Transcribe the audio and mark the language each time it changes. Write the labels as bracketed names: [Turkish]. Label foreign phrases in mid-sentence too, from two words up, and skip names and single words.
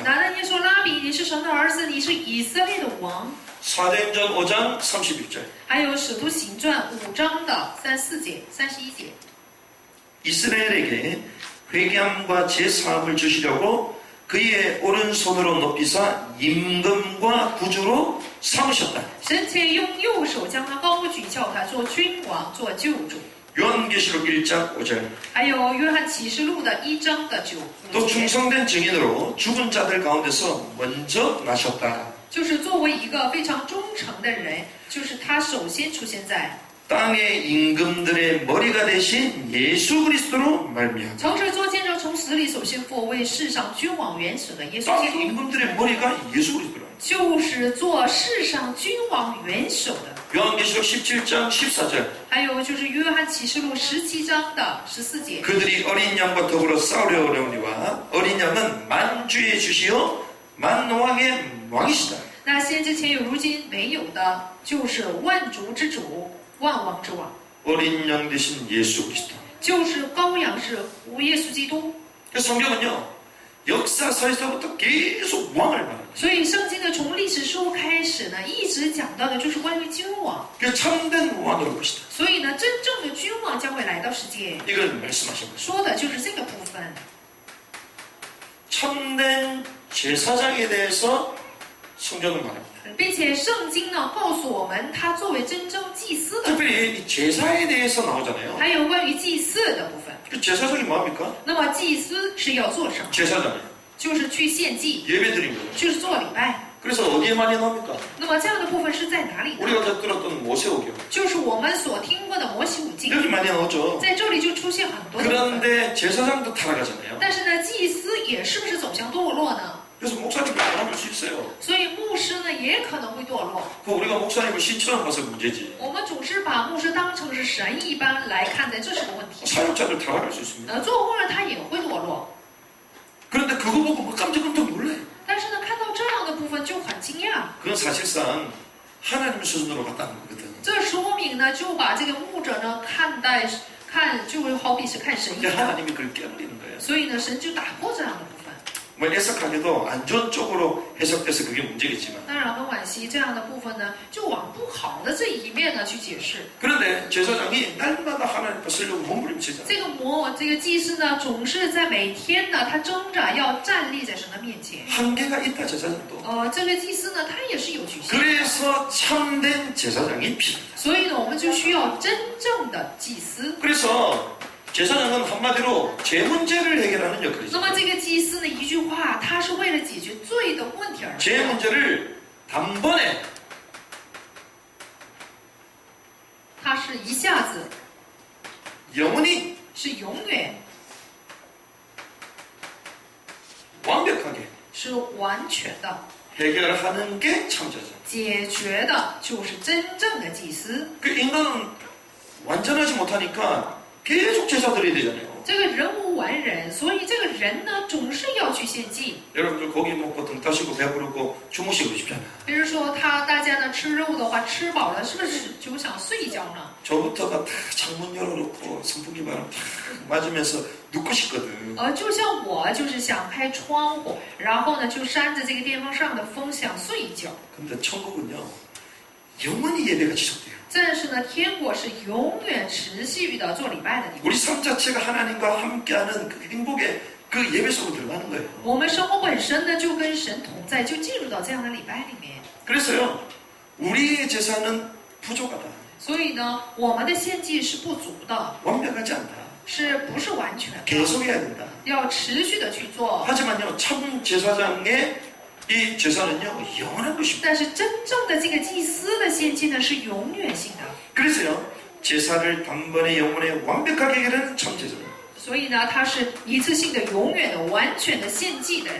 [Chinese] 拿单耶说：“拉比，你是神的儿子，你是以色列的王。” [Korean] 사도행전 5장 31절 [Chinese] 还有《使徒行传》5章的34节、31节。 [Korean] 이스라엘에게 회개함과 제사함을 주시려고 그의 오른손으로 높이사 임금과 구주로 삼으셨다. [Chinese] 神且用右手将他高举，叫他做君王，做救主。 [Korean] 요한계시록 1장 5절 [Chinese] 还有《约翰启示录》的1章的 [Korean] 또 [Chinese] 5节， [Korean] 충성된 증인으로 죽은 자들 가운데서 먼저 나셨다. [Chinese] 就是作为一个非常忠诚的人，就是他首先出现在 [Korean] 땅의 임금들의 머리가 되신 예수 그리스도로 말미암아. [Chinese] 诚实做见证，从死里首先复为世上君王元首的耶稣基 [Korean] 땅의 [Chinese] 督， [Korean] 임금들의 머리가 예수 그리스도라. [Chinese] 就是做世上君王元首的。 [Korean] 요한계시록 17장 14절 [Chinese] 还有就是《约翰启示录》17章的14节。 [Korean] 그들이 어린 양과 더불어 싸우려 어려우니와 어린 양은 만주의 주시요 만왕의 왕이시다. [Chinese] 那先之前有，如今没有的，就是万主之主，万王之王， [Korean] 어린 양 대신 예수 그리스도. [Chinese] 就是羔羊是耶稣基督。 [Korean] 그래서 성경은요 역사서에서부터 계속 왕을 말합니다. [Chinese] 所以圣经呢，从历史书开始呢，一直讲到的就是关于君王。 [Korean] 그 참된 왕으로 보시다. [Chinese] 所以呢，真正的君王将会来到世界， [Korean] 이걸 말씀하신 거죠. [Chinese] 说的就是这个部分。 [Korean] 참된 제사장에 대해서 성경은 말합니다. [Chinese] 并且圣经呢告诉我们，他作为真正祭司的， [Korean] 특별히 이 제사에 대해서 나오잖아요. [Chinese] 还有关于祭祀的部分。 [Korean] 그 제사장이 뭐합니까? [Chinese] 那么祭司是要做什么？ [Korean] 제사장이요. [Chinese] 就是去献祭， [Korean] 예배드린 거죠. [Chinese] 就是做礼拜。 [Korean] 그래서 어디에 많이 나옵니까? [Chinese] 那么这样的部分是在哪里呢？ [Korean] 우리가 다 들었던 모세오경. [Chinese] 就是我们所听过的摩西五经， [Korean] 여기 많이 나오죠. [Chinese] 在这里就出现很多的部分。 [Korean] 그런데 제사장도 타락하잖아요. [Chinese] 但是呢，祭司也是不是走向堕落呢？ [Korean] 그래서 목사님도 타락할 수 있어요. [Chinese] 所以牧师呢也可能会堕落。 [Korean] 그 우리가 목사님을 신처럼 봐서 문제지. [Chinese] 我们总是把牧师当成是神一般来看待，这是个问题。 [Korean] 사역자들 타락할 수 있습니다. [Chinese] 做工人他也会堕落， [Korean] 그런데 그거 보고 뭐 깜짝깜짝 놀라요. [Chinese] 但是呢，看到这样的部分就很惊讶。 [Korean] 그건 사실상 하나님 수준으로 갔다는 거거든. [Chinese] 这说明呢，就把这个牧者呢看就会好比是看神一 [Korean] 그러니까 [Chinese] 样。 [Korean] 하나님이 그걸 깨버리는 거예요. [Chinese] 所以呢，神就打破这样的部分。 [Korean] 뭐 해석하기도 안 좋은 쪽으로 해석돼서 그게 문제겠지만 [Chinese] 当然很惋惜，这样的部分呢，就往不好的这一面呢去解释。 [Korean] 그런데 제사장이 날마다 하나님 앞에 서려고 몸부림치잖아요. [Chinese] 这个祭司呢，总是在每天呢，他挣扎要站立在神的面前。 [Korean] 한계가 있다 제사장도. [Chinese] 这个祭司呢，他也是有局限的。 [Korean] 그래서 참된 제사장이 필요합니다. [Chinese] 所以呢，我们就需要真正的祭司。 [Korean] 그래서 제사장은 한마디로 죄 문제를 해결하는 [Chinese] 那 [Korean] 역할이죠. [Chinese] 么这个祭司呢，一句话，他是为了解决罪的问题而 [Korean] 죄 [Chinese] 来。 [Korean] 문제를 단번에 [Chinese] 他是一下子， [Korean] 영원히 [Chinese] 是永远， [Korean] 완벽하게 [Chinese] 是完全的 [Korean] 해결하는 게 참제사장. [Chinese] 解决的，就是真正的祭司。 [Korean] 그 인간은 완전하지 못하니까 계속 제사 드려야 되잖아요. [Chinese] 这个人无完人，所以这个人呢，总是要去献祭。 [Korean] 여러분들 고기 먹고 등 따시고 배부르고 주무시고 싶잖아요. [Chinese] 比如说大家呢吃肉的话，吃饱了是不是就想睡觉呢？ [Korean] 저부터가 다 창문 열어놓고 선풍기 바람 다 맞으면서 눕고 싶거든. [Chinese] 就像我就是想开窗户，然后呢就扇着这个电风扇的风想睡一觉。 [Korean] 근데 천국은요 영원히 예배가 지속돼요. [Chinese] 但是呢，天国是永远持续的做礼拜的地方。 [Korean] 우리 삶 자체가 하나님과 함께하는 그 행복의 그 예배 속으로 들어가는 거예요. [Chinese] 我们生活本身呢就跟神同在，就进入到这样的礼拜里面。 [Korean] 그래서요 우리의 제사는 부족하다. [Chinese] 所以呢，我们的献祭是不足的， [Korean] 완벽하지 않다. [Chinese] 是不是完全的？ [Korean] 계속 해야 된다. [Chinese] 要持续的去做。 [Korean] 하지만요 참 제사장의 이 제사는요 영원한 것입니다. [Chinese] 但是真正的这个祭司的献祭呢是永远性的。 [Korean] 그래서요 제사를 단번에 영원에 완벽하게 해결하는 참 제사장. [Chinese] 所以呢，他是一次性的、永远的、完全的献祭的人。